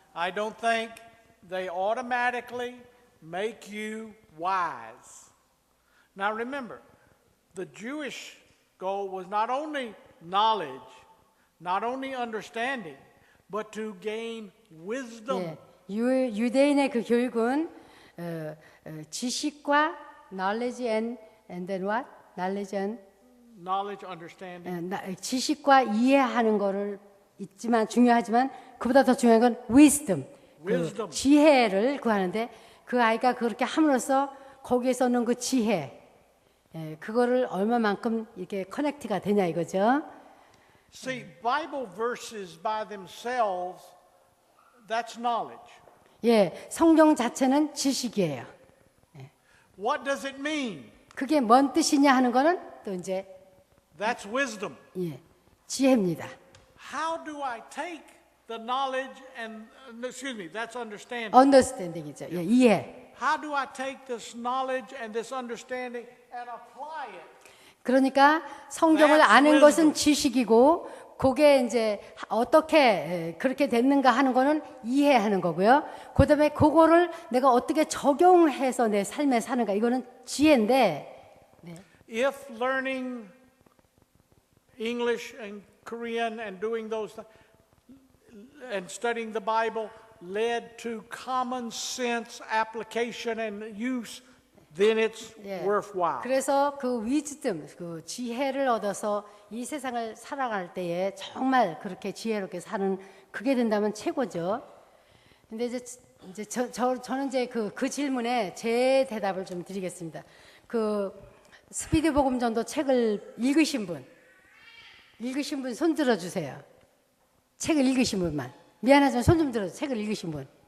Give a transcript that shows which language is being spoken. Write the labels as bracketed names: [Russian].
[English] I don't think they automatically make you wise. Now remember, the Jewish goal was not only knowledge, not only understanding, but to gain wisdom. [Korean] 예, 유대인의 그 교육은 지식과 [English] knowledge and then what? knowledge and Knowledge, understanding. [Korean] 지식과 이해하는 거를 있지만 중요하지만 그보다 더 중요한 건 wisdom, [English] Wisdom. [Korean] 그 지혜를 구하는데 그 아이가 그렇게 함으로써 거기에서는 그 지혜, 그거를 얼마만큼 이렇게 커넥트가 되냐 이거죠. [English] See, Bible verses by themselves, that's knowledge. [Korean] 예, 성경 자체는 지식이에요. [English] What does it mean? [Korean] 그게 뭔 뜻이냐 하는 거는 또 이제 [English] That's wisdom. [Korean] 예, 지혜입니다. [English] How do I take the knowledge and, excuse me, that's understanding. [Korean] understanding이죠. 예, 이해. [English] How do I take this knowledge and this understanding and apply it? [Korean] 그러니까 성경을 [English] That's [Korean] 아는 [English] wisdom. [Korean] 것은 지식이고 그게 이제 어떻게 그렇게 됐는가 하는 거는 이해하는 거고요. 그다음에 그거를 내가 어떻게 적용해서 내 삶에 사는가 이거는 지혜인데 [English] If learning English and Korean and doing those things and studying the Bible led to common sense application and use, then it's [Korean] 예. [English] worthwhile. [Korean] 그래서 그 위즈덤, 그 지혜를 얻어서 이 세상을 살아갈 때에 정말 그렇게 지혜롭게 사는 그게 된다면 최고죠. 근데 이제 저는 이제 그 질문에 제 대답을 좀 드리겠습니다. 그 스피드 복음 전도 책을 읽으신 분 손 들어주세요. 책을 읽으신 분만. 미안하지만 손 좀 들어주세요. 책을 읽으신 분.